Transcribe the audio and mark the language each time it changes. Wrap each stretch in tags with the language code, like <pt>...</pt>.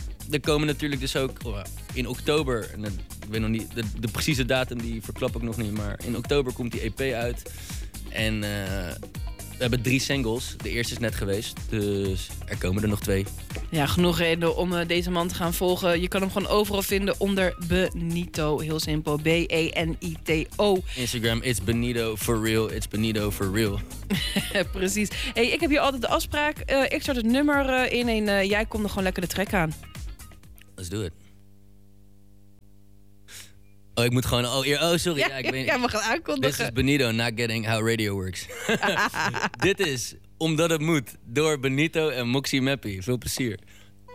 <nl>Er komen natuurlijk dus ook in oktober, en ik weet nog niet, de precieze datum die verklap ik nog niet, maar in oktober komt die EP uit. En we hebben 3 singles, de eerste is net geweest, dus er komen er nog 2. Ja, genoeg reden om deze man te gaan volgen. Je kan hem gewoon overal vinden onder Benito, heel simpel, B-E-N-I-T-O.</nl> <en>Instagram, it's Benito for real, it's Benito for real.</en> <nl>Precies. Hey, ik heb hier altijd de afspraak, ik start het nummer in en jij komt er gewoon lekker de track aan.</nl> <en>Let's do it.</en> <nl>Oh, ik moet gewoon... Oh, sorry. Ja, ik ben, ja, mag het aankondigen.</nl> <en>This is Benito, not getting how radio works.</en> <nl>Dit is Omdat het moet, door Benito en Moxie Mappy. Veel plezier.</nl>